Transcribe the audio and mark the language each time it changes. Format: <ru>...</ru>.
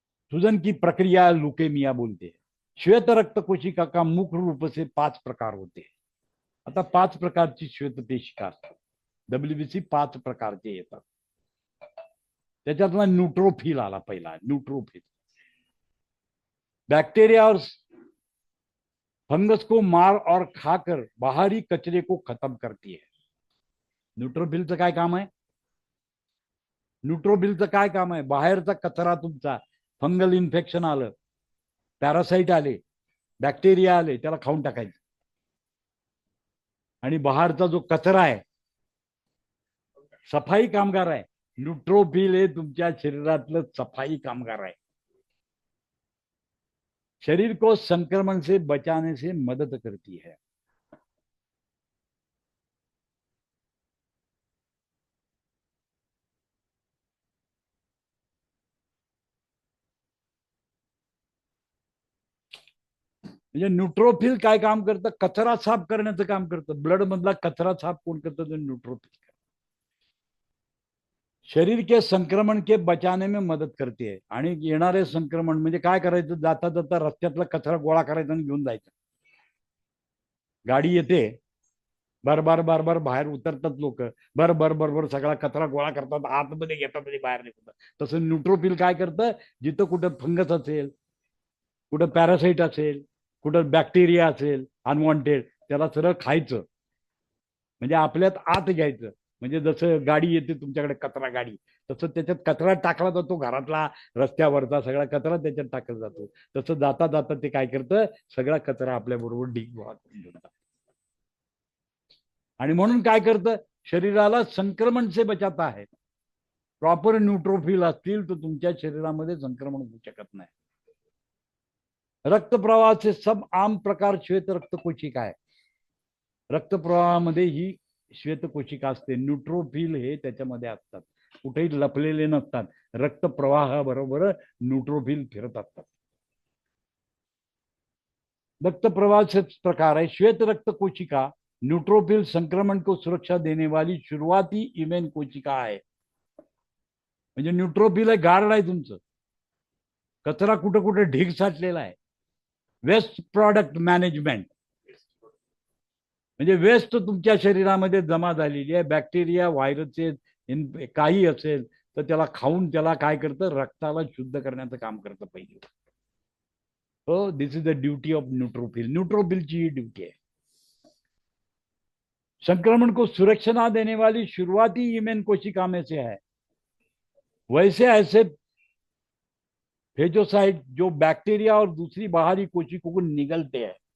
<hi>सूजन की प्रक्रिया लुकेमिया बोलते. श्वेत रक्त कोशिका का मुख्य रूप से 5 प्रकार होते.</hi> <mr>आता 5 प्रकारची श्वेत पेशिका असतात. डब्ल्यूबीसी 5 प्रकारचे येतात. त्याच्यातला न्यूट्रोफिल आला पहिला.</mr> <hi>न्यूट्रोफिल बैक्टीरिया और फंगस को मार और खाकर बाहरी कचरे को खत्म करती है.</hi> <mr>न्यूट्रोफिलचं काय काम आहे? न्यूट्रोफिलचं काय काम आहे? बाहेरचा कचरा तुमचा, फंगल इन्फेक्शन आलं, पॅरासाइट आले, बॅक्टेरिया आले, त्याला खाऊन टाकायचं. आणि बाहेरचा जो कचरा आहे, सफाई कामगार आहे. न्यूट्रोफिल हे तुमच्या शरीरातलं सफाई कामगार आहे.</mr> <hi>शरीर को संक्रमण से बचाने से मदद करती है.</hi> <mr>म्हणजे न्यूट्रोफिल काय काम करतं? कचरा साफ करण्याचं काम करतं. ब्लड मधला कचरा साफ कोण करतं? तर न्यूट्रोफिल.</mr> <hi>शरीर के संक्रमण के बचाने में मदत करते है.</hi> <mr>आणि येणारे संक्रमण म्हणजे काय करायचं? जाता जाता रस्त्यातला कचरा गोळा करायचा आणि घेऊन जायचा. गाडी येते, बार बार बाहेर उतरतात लोक, बर सगळा कचरा गोळा करतात, आतमध्ये घेतात आणि बाहेर निघतात. तसं न्यूट्रोफिल काय करतं? जिथं कुठं फंगस असेल, कुठं पॅरासाइट असेल, कुठं बॅक्टेरिया असेल अनवॉन्टेड, त्याला सरळ खायचं. म्हणजे आपल्यात आत घ्यायचं. म्हणजे जसं गाडी येते तुमच्याकडे, कचरा गाडी, तसं त्याच्यात कचरा टाकला जातो. घरातला, रस्त्यावरचा सगळा कचरा त्याच्यात टाकला जातो. तसं जाता जाता ते काय करतं? सगळा कचरा आपल्या बरोबर ढीग गोळा करून घेतात. आणि म्हणून काय करतं?</mr> <hi>शरीराला संक्रमण से बचाता है.</hi> <mr>प्रॉपर न्यूट्रोफिल असतील तर तुमच्या शरीरामध्ये संक्रमण होऊ शकत नाही. रक्तप्रवाहाचे सब आम प्रकार श्वेत रक्तकोशिका आहे. रक्तप्रवाहामध्ये ही श्वेतकोशिका असते. न्यूट्रोफिल हे त्याच्यामध्ये असतात, कुठेही लपलेले नसतात. रक्तप्रवाहाबरोबर न्यूट्रोफिल फिरत असतात. रक्तप्रवाहाचे प्रकार आहे.</mr> <hi>श्वेत रक्त कोशिका न्यूट्रोफिल संक्रमण को सुरक्षा देने वाली शुरुआती इम्यून कोशिका आहे.</hi> <mr>म्हणजे न्यूट्रोफिल आहे, गार्ड आहे तुमचं. कचरा कुठं कुठं ढीग साठलेला आहे. वेस्ट प्रॉडक्ट मॅनेजमेंट म्हणजे वेस्ट तुमच्या शरीरामध्ये जमा झालेली आहे, बॅक्टेरिया, व्हायरसेस, काही असेल तर त्याला खाऊन त्याला काय करतं? रक्ताला शुद्ध करण्याचं काम करतं पहिली. हो,</mr> <en>This is the duty of neutrophil.</en> <mr>न्यूट्रोफिलची he duty आहे.</mr> <hi>संक्रमण को सुरक्षा देने वाली शुरुआती इम्यून कोशिका में से है. वैसे ऐसे फेजोसाइट जो बैक्टीरिया और दूसरी बाहरी कोशिकाओं को निगलते हैं.</hi>